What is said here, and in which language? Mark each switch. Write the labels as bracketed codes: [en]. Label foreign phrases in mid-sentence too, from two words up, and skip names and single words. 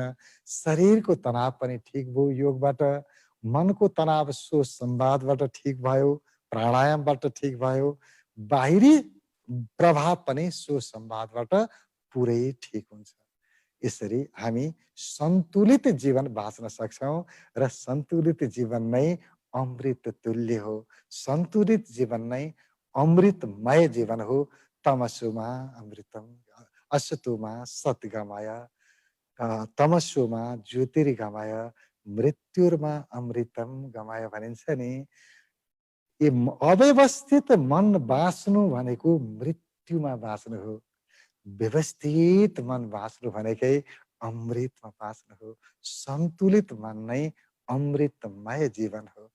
[ne] शरीरको तनाव पनि ठिक भयो योगबाट, मनको तनाव सुसंवादबाट ठिक भयो, प्राणायामबाट ठिक भयो, बाहिरी प्रभाव पनि सुसंवादबाट पुरै ठिक हुन्छ। यसरी हामी सन्तुलित जीवन बाँच्न सक्छौँ र सन्तुलित जीवन नै अमृत तुल्य हो। सन्तुलित जीवन नै अमृतमय जीवन हो। [sa] तमसुमा अमृतम, असतोमा सद्गमय, तमसुमा ज्योतिर्गमय, मृत्युर्मा अमृतम गमय भनिन्छ नि। [ne] ये अव्यवस्थित मन बाँच्नु भनेको मृत्युमा बाँच्नु हो। व्यवस्थित मन बाँच्नु भनेकै अमृतमा बाँच्नु हो। सन्तुलित मन नै अमृतमय जीवन हो।